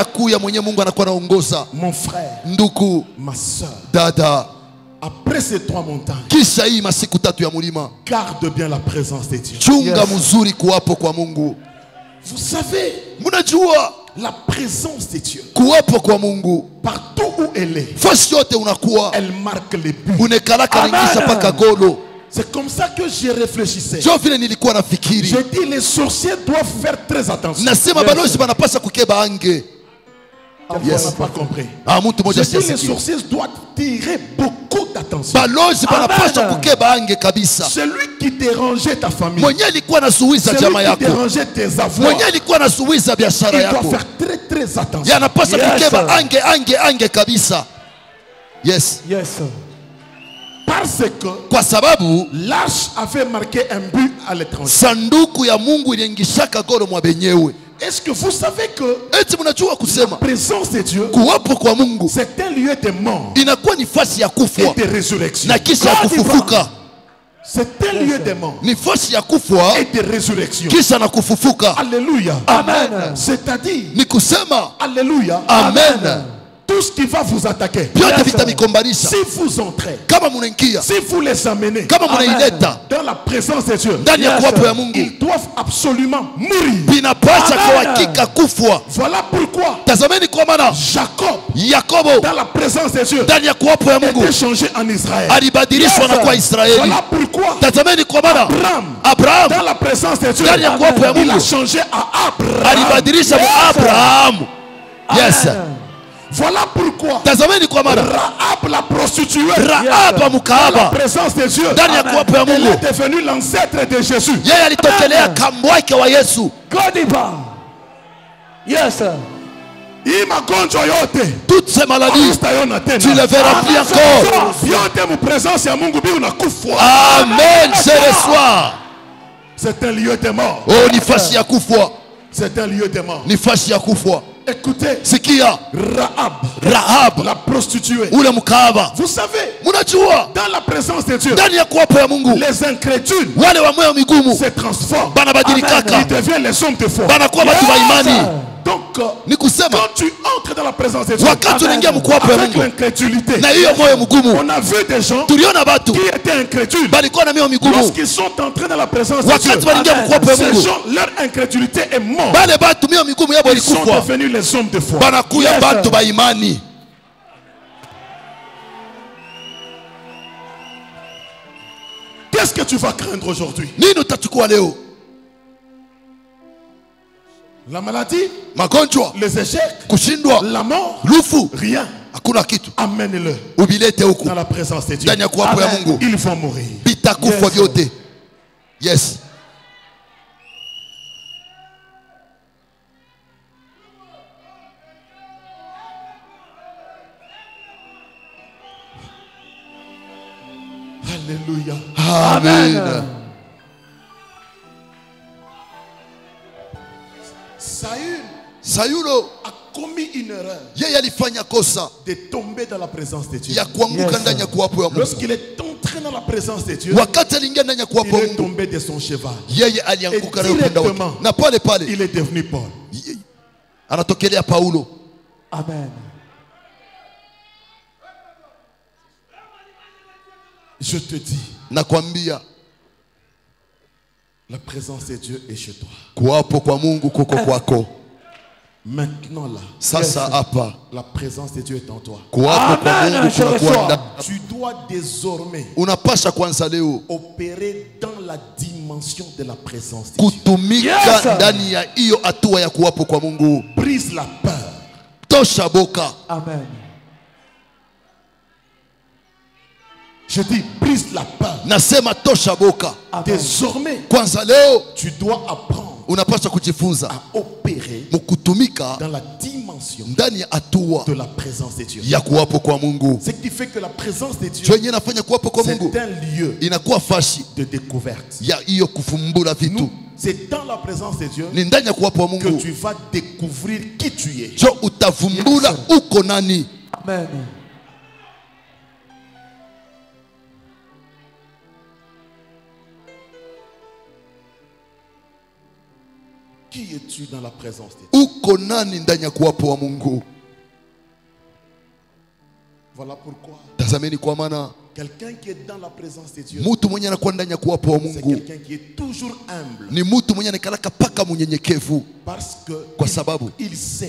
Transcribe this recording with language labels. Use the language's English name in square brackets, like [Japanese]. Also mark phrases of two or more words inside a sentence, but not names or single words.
[French] Mon frère, ma soeur, après ces 3 montagnes, garde bien la présence de Dieu. Vous savez, La présence de Dieu, [Swahili] kuwepo kwa Mungu [French] partout où elle est, [Swahili] fasi yote unakuwa [French] elle marque les buts. [Swahili] unekalaka ningisha paka golo. [French] C'est comme ça que j'y réfléchissais. [Swahili] Jo vile nilikuwa nafikiri. [French] J'ai dit les sorciers doivent faire très attention. [Swahili] Nasema balozi banapasa kukeba ange. [French] Yes. On n'a pas compris. [Swahili] Mtu moja [French] J'ai dit les [Swahili] siasikia. [French] sorciers doivent tirer beaucoup d'attention. [Swahili] Balozi banapasa kukeba ange kabisa. [French] Celui qui dérangeait ta famille, [Swahili] Mwenye alikuwa nasuiza [French] celui [Swahili] jamaa [French] qui [Swahili] yako. [French] dérangeait tes avoirs, [Swahili] Mwenye alikuwa nasuiza biashara [French] il doit [Swahili] yako. [French] faire très très attention. [Swahili] Yanapasa kukeba ange kabisa. Yes. Yes. [French] Parce que [Swahili] Kwa sababu [French] l'arche avait marqué un but à l'étranger. [Swahili] sanduku ya Mungu iliingishaka goro mwa benyewe. [French] Est-ce que vous savez que [Swahili] Eti mnajua [French] la [Swahili] kusema [French] présence de Dieu, [Swahili] kuwapo kwa Mungu [French] c'est un lieu de mort [Swahili] inakuwa ni fasi ya [French] et [Swahili] kufwa [French] de résurrection. [Swahili] na kisha ya kufufuka. [French] C'est un lieu de mort [Swahili] Ni fasi ya kufwa [French] et de résurrection. [Swahili] kisha na kufufuka. [French] Alléluia. Amen. C'est-à-dire, [Swahili] Ni kusema [French] alléluia, amen. tout ce qui va vous attaquer, [Swahili] Vyote vitamikombanisha. [French] si vous entrez, [Swahili] Kama munaingia, [French] si vous les amenez [Swahili] kama munaileta [French] dans la présence de Dieu, [Swahili] ndani ya kuwapo ya Mungu, [French] ils doivent absolument mourir. [Swahili] vinapasha kwa hakika kufwa. [French] Voilà pourquoi [Swahili] Tazameni kwa maana [French] Jacob, [Swahili] Yakobo [French] dans la présence de Dieu, [Swahili] ndani ya kuwapo ya Mungu [French] était changé en Israël. [Swahili] alibadilishwa na kuwa Israeli. [French] Voilà pourquoi [Swahili] Tazameni kwa maana Abraham [French] dans la présence de Dieu, [Swahili] ndani ya kuwapo ya [French] il a [Swahili] Mungu [French] changé à Abraham. [Swahili] alibadilisha mu Abraham. Yes. [French] Voilà pourquoi [Swahili] Tazameni kwa maana [French] Rahab la prostituée, [Swahili] Rahaba [French] dans la [Swahili] mukahaba [French] présence de Dieu, [Swahili] ndani ya kuwapo ya [French] elle [Swahili] Mungu, [French] est devenue l'ancêtre de Jésus. [Swahili] yeye alitokelea kambwake wa Yesu. Godiba. Yes. Hii magonjwa yote [French] Toutes ces maladies, [Swahili] utaiona tena. [French] tu les verras plus encore. [Swahili] Vyote mu présence ya Mungu bi unakufa. [French] Amen. Ce soir, C'est un lieu de mort. [Swahili] oh, ni fasi ya kufwa, [French] C'est un lieu de mort. [Swahili] ni fasi ya kufwa. [French] Écoutez, [Swahili] Sikia, Rahab [French] la prostituée. [Swahili] ule mkahaba, [French] Vous savez, [Swahili] munajua [French] dans la présence de Dieu, [Swahili] ndani ya kuwapo ya Mungu [French] les incrédules [Swahili] wale wa moyo migumu [French] se transforment. [Swahili] banabadilikaka, [French] Ils deviennent les hommes de foi. [Swahili] banakuwa watu wa imani. [French] Donc, [Swahili] Ni kusema [French] quand tu entres dans la présence de Dieu, [Swahili] wakati unaingia mkuwapo ya [French] avec [Swahili] Mungu [French] l'incrédulité, [Swahili] na hiyo moyo mgumu, [French] on a vu des gens [Swahili] tuliona batu [French] qui étaient incrédules. [Swahili] balikuwa na mioyo migumu. [French] Lorsqu'ils sont entrés dans la présence de Dieu, [Swahili] Wakati waliingia mkuwapo ya [French] ces [Swahili] Mungu, [French] gens, leur incrédulité est morte. [Swahili] bale batu mioyo migumu yabo [French] Ils sont [Swahili] ilikufa, [French] devenus les hommes de foi. [Swahili] banakuya batu ba imani. [French] Qu'est-ce que tu vas craindre aujourd'hui? [Swahili] Nini utachukua leo? [French] La maladie, [Swahili] Magonjwa, [French] les échecs, [Swahili] kushindwa, [French] la mort, [Swahili] lufu, [French] rien. [Swahili] hakuna kitu. [French] Amène-le [Swahili] Ubilete huku [French] dans la présence de Dieu. [Swahili] ndani ya kuwapo ya Mungu, [French] Ils vont mourir. [Swahili] vitakufa vyote. Yes. [French] Alléluia. Amen. Sayulo a commis une erreur [Swahili] yeye alifanya kosa [French] de tomber dans la présence de Dieu. [Swahili] ya kuanguka ndani ya kuwapo ya Mungu. [French] Lorsqu'il est entré dans la présence de Dieu, [Swahili] Wakati aliingia ndani ya [French] il [Swahili] kuwapo ya [French] est [Swahili] Mungu, [French] tombé de son cheval. [Swahili] yeye alianguka [French] Et [Swahili] na upenda wake, [French] directement, [Swahili] na pale pale [French] il est devenu Paul. [Swahili] anatokelea Paulo. Amen. [French] Je te dis, [Swahili] Nakwambia [French] la présence de Dieu est chez toi. [Swahili] kuwapo kwa Mungu kuko kwako. [French] Maintenant là, [Swahili] Sasa hapa [French] la présence de Dieu est en toi. [Swahili] kuwapo kwa Amen. Mungu kunakuwa ndani. [French] Tu dois désormais [Swahili] Unapasha kwanza leo [French] opérer dans la dimension de la présence de Dieu. [Swahili] kutumika ndani ya hiyo hatua ya kuwapo kwa Mungu. [French] Brise la peur. [Swahili] Tosha boka. Amen. [French] Je dis, brise la peur. [Swahili] Nasema tosha boka. [French] Désormais, [Swahili] Kwanza leo [French] tu dois apprendre [Swahili] unapaswa kujifunza [French] à opérer [Swahili] mkutumika [French] dans la dimension [Swahili] ndani ya hatua [French] de la présence de Dieu. [Swahili] ya kuwapo kwa Mungu. [French] Ce qui fait que la présence de Dieu, [Swahili] Chenye nafanya kuwapo kwa Mungu [French] c'est un lieu [Swahili] inakuwa fashi [French] de découverte. [Swahili] ya hiyo kufumbula vitu. [French] Nous, c'est dans la présence de Dieu [Swahili] Ni ndani ya kuwapo wa [French] que [Swahili] Mungu [French] tu vas découvrir qui tu es. [Swahili] jo utavumbula uko nani. Amen. [French] Qui es-tu dans la présence de Dieu? [Swahili] Uko nani ndani ya kuwapo wa Mungu. [French] Voilà Voilà pourquoi [Swahili] Tazameni kwa maana [French] quelqu'un qui est dans la présence de Dieu, [Swahili] mtu mwenye anakuwa ndani ya kuwapo wa [French] c'est [Swahili] Mungu [French] quelqu'un qui est toujours humble. [Swahili] ni mtu mwenye anakalaka paka munyenyekevu, [French] Parce que [Swahili] kwa sababu [French] il sait